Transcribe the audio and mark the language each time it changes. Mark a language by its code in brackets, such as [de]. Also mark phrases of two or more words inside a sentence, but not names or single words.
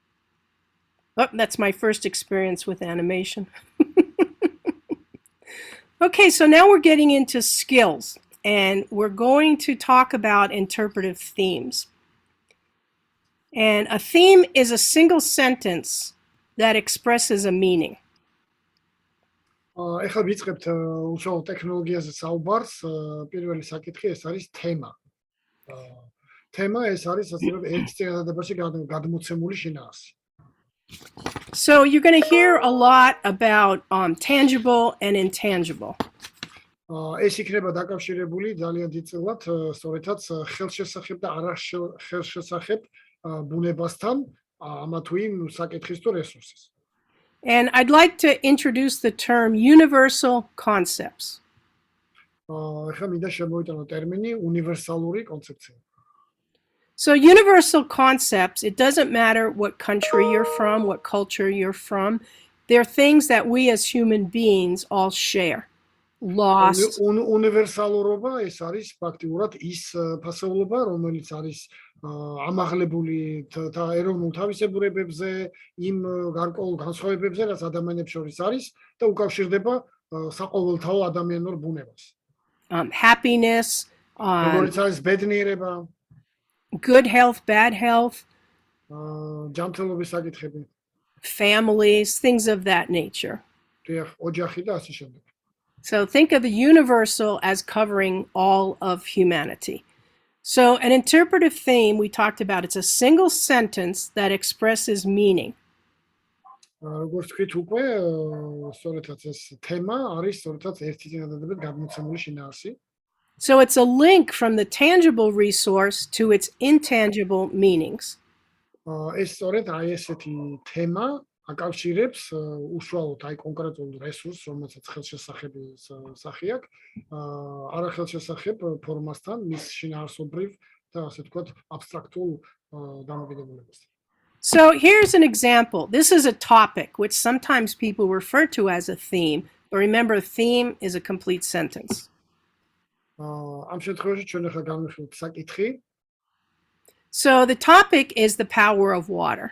[en] Oh, that's my first experience with animation. Okay, so now we're getting into skills, and we're going to talk about interpretive themes. And a theme is a single sentence that expresses a meaning. [ka] ეხლა ვიწყებთ უშუალო ტექნოლოგიაზე საუბარს. პირველი საკითხი ეს არის თემა. თემა ეს არის ასე რომ ერთ წინადადებაში გადმოცემული შინაარსი. [en] So you're going to hear a lot about tangible and intangible. [ka] ეს იქნება დაკავშირებული ძალიან დიდწილად სწორედაც ხელშესახებ და არახელშესახებ ბუნებასთან, ამა თუ იმ საკითხის თუ რესურსის. [en] And I'd like to introduce the term universal concepts. [ka] ეხლა მინდა შემოვიტანო ტერმინი უნივერსალური კონცეფცია. [en] So universal concepts, it doesn't matter what country you're from, what culture you're from. They're things that we as human beings all share. Lost. [ka] უნივერსალურობა ეს არის ფაქტიურად ის ფასეულობა, რომელიც არის ამაღლებული და ეროვნულ თავისებურებებზე, იმ გარკვეულ განსხვავებებზე, რაც ადამიანებს შორის არის და უკავშირდება საყოველთაო ადამიანურ ბუნებას. [en] Happiness, [ka] როგორც არის ბედნიერება, [en] good health, bad health, [ka] ჯანმრთელობის საკითხები, [en] families, things of that nature. [ka] ოჯახი და ასე შემდეგ. [en] So think of the universal as covering all of humanity. So an interpretive theme we talked about, it's a single sentence that expresses meaning. [ka] როგორც თქვით უკვე, სწორედაც ეს თემა არის სწორედაც ერთი წინადადებით გადმოცემული შინაარსი. [en] So it's a link from the tangible resource to its intangible meanings. [ka] ეს სწორედ აი ესეთი თემა აკავშირებს უშუალოდ აი კონკრეტულ რესურსს, რომელსაც ხელშესახების სახე აქვს, არახელშესახებ ფორმასთან, მის შინაარსობრივ და ასე ვთქვათ, აბსტრაქტულ დამოკიდებულებასთან. [en] So here's an example. This is a topic which sometimes people refer to as a theme, but remember, a theme is a complete sentence. [ka] ამ შემთხვევაში ჩვენ ახლა განვიხილოთ საკითხი. [en] So the topic is the power of water.